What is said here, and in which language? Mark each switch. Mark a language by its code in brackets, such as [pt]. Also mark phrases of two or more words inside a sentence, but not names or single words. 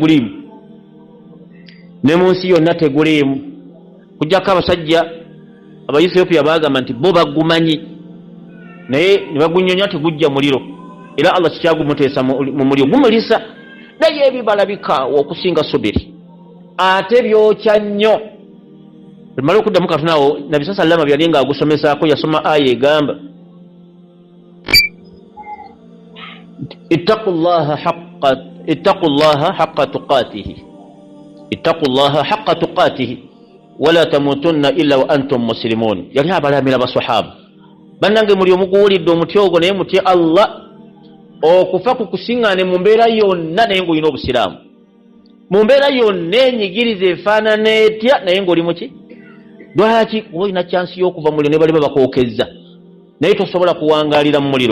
[lg] yonna teguliimu kujjako abasajja abaethiopia baagamba nti bo bagumanyi naye ne bagunyonya tegujja muliro era Allah kikyagumuteesa mu muliro gumulisa naye ebibala bikaawa okusinga sobiri ate byokya nnyo bimala okuddamu katonaawo nabi saa sallama byali nga agusomesaako yasoma aya egamba [ar] اتقوا الله حق تقاته ولا تموتن إلا وأنتم مسلمون [lg] yali abalamira basahaba bannange muli omuguwulidde omuti ogwo naye mutye Allah okufa kukusiŋŋaane mu mbeera yonna naye ng'olina obusiraamu, mu mbeera yonna enyigiriza efaanana etya naye ng'oli muki? Lwaki? Oba olina kyansi y'okuva mu muliro ne bali babakookezza naye tosobola kuwangaalira mu muliro.